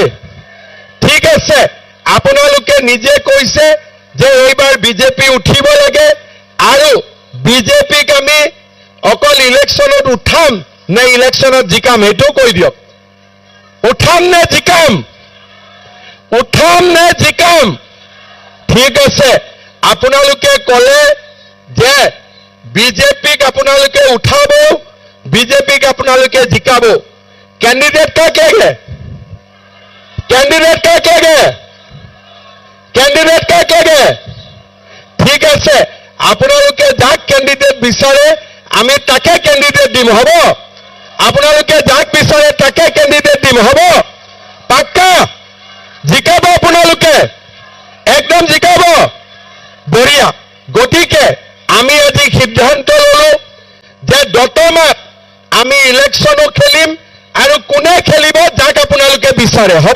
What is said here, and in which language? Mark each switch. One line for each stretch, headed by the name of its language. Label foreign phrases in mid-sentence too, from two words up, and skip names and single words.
Assamese: ঠিক আছে, আপোনালোকে নিজে কৈছে যে এইবাৰ বিজেপি উঠিব লাগে আৰু বিজেপিক আমি অকল ইলেকশ্যনত উঠাম নে ইলেকশ্যনত জিকাম এইটো কৈ দিয়ক। উঠাম নে জিকাম? উঠাম নে জিকাম? ঠিক আছে, আপোনালোকে ক'লে যে বিজেপিক আপোনালোকে উঠাব, বিজেপিক আপোনালোকে জিকাব।
Hindi: कैंडिडेट का क्या है? कैंडिडेट का क्या है? कैंडिडेट का क्या है?
Assamese: ठीक আছে, আপোনালোকে যাক ক্যান্ডিডেট বিচাৰে আমি তাকে ক্যান্ডিডেট দিম, হ'ব? আপোনালোকে যাক বিচাৰে তাকে ক্যান্ডিডেট দিম, হ'ব? পাক্কা জিকাব আপোনালোকে, একদম জিকাব। বঢ়িয়া। গতিকে আমি আজি সিদ্ধান্ত ললো যে দতমাত আমি ইলেকশ্যনো খেলিম আৰু কোনে খেলিব যাক আপোনালোকে বিচাৰে, হ'ব?